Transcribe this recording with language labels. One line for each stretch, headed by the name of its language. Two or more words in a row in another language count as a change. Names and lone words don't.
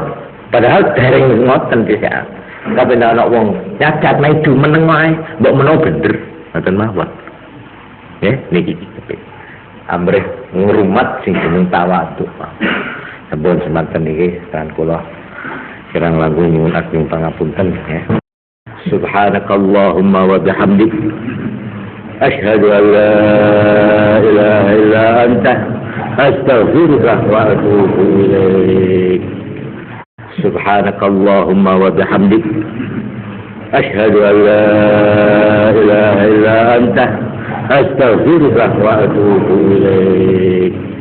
Javanese: Padahal dereng ngoten bisa. Tapi nek ana wong nyacat maidu meneng wae, mbok menawa bener. Ngoten mawon. Nggih, niki amrih ngrumat sing jeneng tawadhu. Sampun semanten niki kan kula kirang langkung nyuwun ageng pangapunten ya.
Arabic: سبحانك اللهم وبحمدك أشهد أن لا إله إلا أنت أستغفرك وأتوب إليك. سبحانك اللهم وبحمدك أشهد أن لا إله إلا أنت أستغفرك وأتوب إليك.